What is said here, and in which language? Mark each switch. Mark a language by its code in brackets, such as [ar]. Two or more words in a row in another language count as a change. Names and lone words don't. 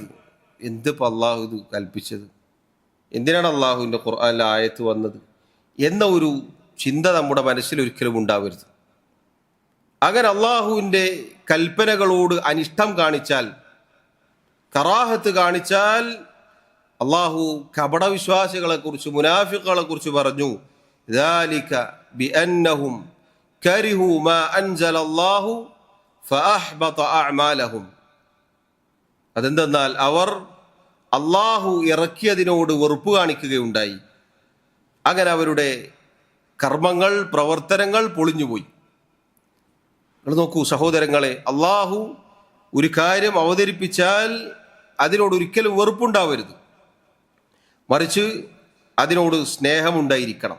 [ml] എന്തിപ്പോൾ അള്ളാഹു ഇത് കൽപ്പിച്ചത്, എന്തിനാണ് അള്ളാഹുവിൻ്റെ ഖുർആനിലെ ആയത്ത് വന്നത് എന്ന ഒരു ചിന്ത നമ്മുടെ മനസ്സിൽ ഒരിക്കലും ഉണ്ടാവരുത്. അങ്ങനെ അള്ളാഹുവിൻ്റെ കൽപ്പനകളോട് അനിഷ്ടം കാണിച്ചാൽ, കറാഹത്ത് കാണിച്ചാൽ, അള്ളാഹു കപടവിശ്വാസികളെക്കുറിച്ച്, മുനാഫിക്കുകളെക്കുറിച്ച് പറഞ്ഞു, [ar] ذَلِكَ بِأَنَّهُمْ كَرِهُوا مَا أَنزَلَ اللَّهُ فَأَحْبَطَ أَعْمَالَهُمْ. [ml] അതെന്തെന്നാൽ അവർ അള്ളാഹു ഇറക്കിയതിനോട് വെറുപ്പ് കാണിക്കുകയുണ്ടായി. അങ്ങനെ അവരുടെ കർമ്മങ്ങൾ, പ്രവർത്തനങ്ങൾ പൊളിഞ്ഞുപോയി. നിങ്ങൾ നോക്കൂ സഹോദരങ്ങളെ, അള്ളാഹു ഒരു കാര്യം അവതരിപ്പിച്ചാൽ അതിനോട് ഒരിക്കലും വെറുപ്പുണ്ടാവരുത്, മറിച്ച് അതിനോട് സ്നേഹമുണ്ടായിരിക്കണം.